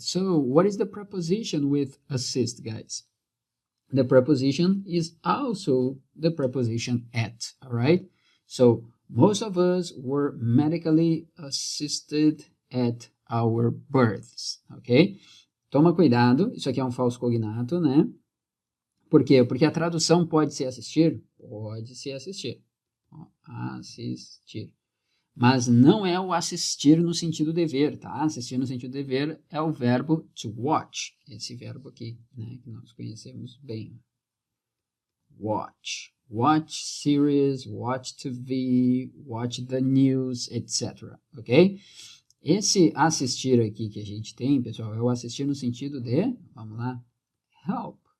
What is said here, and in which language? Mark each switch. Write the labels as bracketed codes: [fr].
[en] So, what is the preposition with assist, guys? The preposition is also the preposition at, alright? So, most of us were medically assisted at our births, ok? [pt] Toma cuidado, isso aqui é um falso cognato, né? Por quê? Porque a tradução pode ser assistir? Pode ser assistir. Ó, assistir. Mas não é o assistir no sentido dever, tá? Assistir no sentido dever é o verbo to watch. Esse verbo aqui, né? Que nós conhecemos bem. Watch. [en] Watch series, watch TV, watch the news, etc. Ok? [pt] Esse assistir aqui que a gente tem, pessoal, é o assistir no sentido de, vamos lá, help.